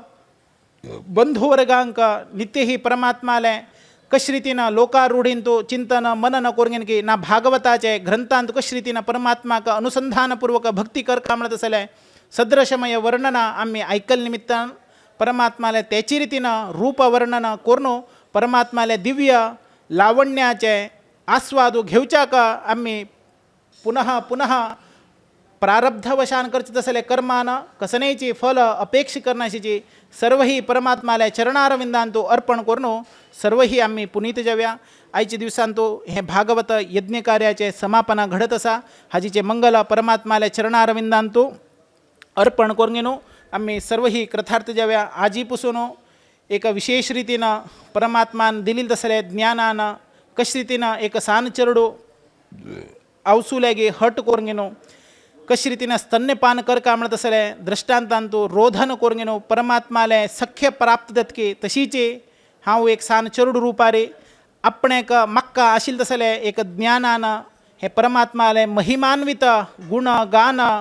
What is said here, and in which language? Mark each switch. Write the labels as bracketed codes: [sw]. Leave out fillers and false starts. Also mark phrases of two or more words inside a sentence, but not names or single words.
[kok] बंधुवर्गांक नित्य ही परमात्माले कशे रितीन लोकारूढीन तू चिंतन मनन कोरगेन की ना भागवताचे ग्रंथांत कशे रितीन परमात्माक अनुसंधानपूर्वक भक्ती कर का म्हणत असले सदृशमय वर्णना आम्ही ऐकल निमित्तान परमात्माले त्याची रितीन रूप वर्णन कोरनो परमात्माले दिव्य लावण्याचे आस्वादू घेवच्याक आम्ही पुनः पुनः प्रारब्धवशान करचित असले कर्मान कसनेची फल अपेक्षी करण्याची सर्वही परमात्माला चरणारविंदांतो अर्पण करणो सर्वही आम्ही पुनीत जाव्या आयच्या दिवसांतो हे भागवत यज्ञ कार्याचे समापना घडत असा हाजीचे मंगल परमात्माला चरणारविंदांतो अर्पण करून घेणो आम्ही सर्वही कृतार्थ जाव्या आजीपासून एक विशेष रीतीनं परमात्मान दिलील तसले ज्ञानानं कशे रीतीनं एक सान चरडो अवसुल्यागे हट करून घेणो कशे रीतीनं स्तन्यपान कर का म्हणत असले दृष्टांतांतो रोधन करून घेणो परमात्माले सख्य प्राप्त दत्के तशीचे हांव एक सान चरडू रुपारे आपणेक मक्का आशिल तसले एक ज्ञानानं हे परमात्माले महिमान्वित गुण गान